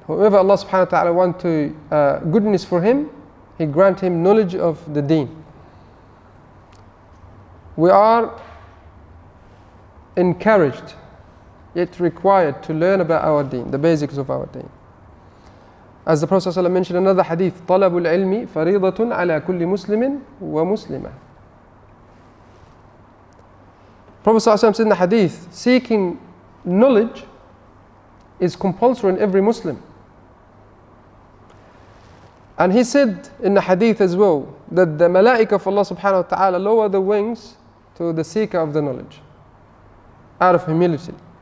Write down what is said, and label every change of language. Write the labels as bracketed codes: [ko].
[en] Whoever Allah subhanahu wa ta'ala wants to goodness for him, He grant him knowledge of the deen. We are encouraged, yet required to learn about our deen, the basics of our deen. As the Prophet ﷺ mentioned in another hadith, [ar] طَلَبُ الْعِلْمِ فَرِيضَةٌ عَلَى كُلِّ مُسْلِمٍ وَمُسْلِمَةٍ. [en] Prophet ﷺ said in the hadith, seeking knowledge is compulsory on every Muslim. And he said in the hadith as well, that the malaika of Allah subhanahu wa ta'ala lower the wings to the seeker of the knowledge, out of humility.